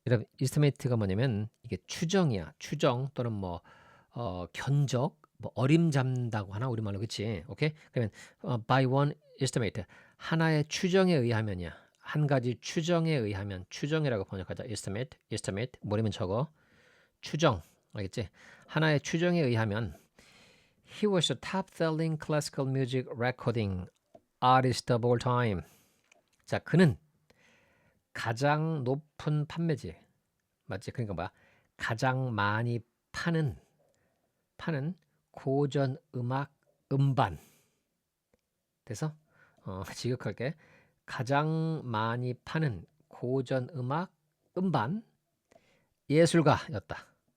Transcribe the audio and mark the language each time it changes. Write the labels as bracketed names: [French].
[Korean] 여러분, estimate가 뭐냐면 이게 추정이야. 추정 또는 뭐 견적, 뭐 어림잡는다고 하나 우리말로 그치? 오케이? 그러면 [English] by one estimate [Korean] 하나의 추정에 의하면이야. 한 가지 추정에 의하면 추정이라고 번역하자. estimate 뭐라면 적어. 추정. 알겠지? 하나의 추정에 의하면 [English] he was the top-selling classical music recording artist of all time. [Korean] 자, 그는 가장 높은 판매지. 맞지? 그러니까 뭐야? 가장 많이 파는 고전 음악 음반. 돼서 지극할게. 가장 많이 파는 고전 음악 음반 예술가였다.